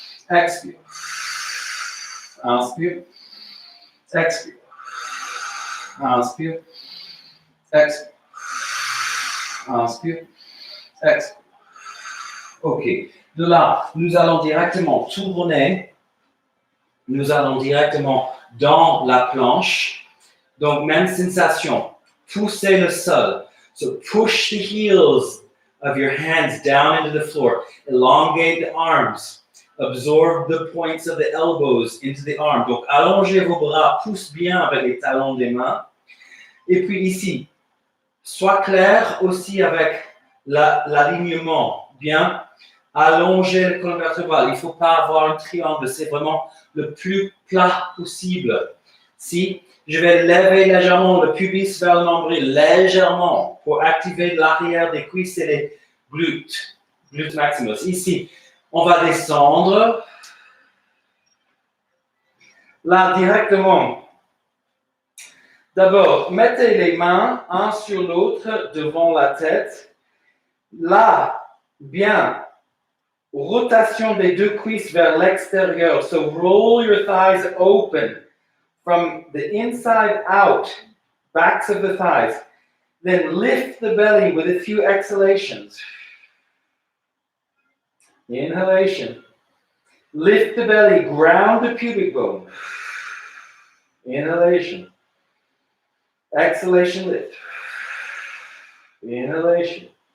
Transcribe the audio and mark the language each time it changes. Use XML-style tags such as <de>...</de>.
<fr>Expire. Inspire. Expire. Inspire. Expire. Inspire. Expire. OK. De là, nous allons directement tourner. Nous allons directement dans la planche. Donc, même sensation. Poussez le sol.</fr> <en>So, push the heels of your hands down into the floor. Elongate the arms. Absorb the points of the elbows into the arm.</en> <fr>Donc, allongez vos bras, pousse bien avec les talons des mains. Et puis ici, sois clair aussi avec l'alignement. Bien, allongez le colonne vertébrale. Il ne faut pas avoir un triangle. C'est vraiment le plus plat possible. Si je vais lever légèrement le pubis vers le nombril, légèrement, pour activer l'arrière des cuisses et les glutes. Glutes maximus. Ici, on va descendre. Là, directement. D'abord, mettez les mains un sur l'autre devant la tête. Là, bien, rotation des deux cuisses vers l'extérieur.</fr> <en>So roll your thighs open from the inside out, backs of the thighs. Then lift the belly with a few exhalations. Inhalation. Lift the belly, ground the pubic bone. Inhalation. Exhalation, lift. Inhalation.</en>